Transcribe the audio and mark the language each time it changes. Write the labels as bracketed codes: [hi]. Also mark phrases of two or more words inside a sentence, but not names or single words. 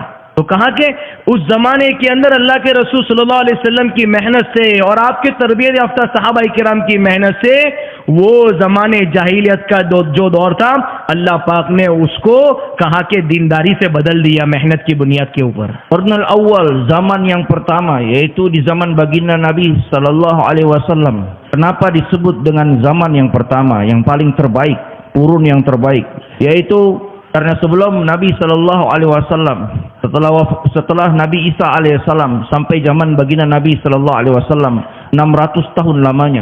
[ur] تو کہا کہ اس زمانے کے اندر اللہ کے رسول صلی اللہ علیہ وسلم کی محنت سے اور آپ کے تربیت یافتہ صحابہ کرام کی محنت سے وہ زمانے جاہلیت کا جو دور تھا، اللہ پاک نے اس کو کہا کہ دینداری سے بدل دیا محنت کی بنیاد کے اوپر. [ar] قرن الاول, [id] zaman yang pertama, yaitu di zaman baginda Nabi [ar] صلى الله عليه وسلم. [id] Kenapa disebut dengan zaman yang pertama, yang paling terbaik, urun yang terbaik? Yaitu karena sebelum Nabi [ar] صلى الله عليه وسلم, [id] setelah Nabi Isa alaihissalam sampai zaman baginda Nabi [ar] صلى الله عليه وسلم [id] 600 tahun lamanya.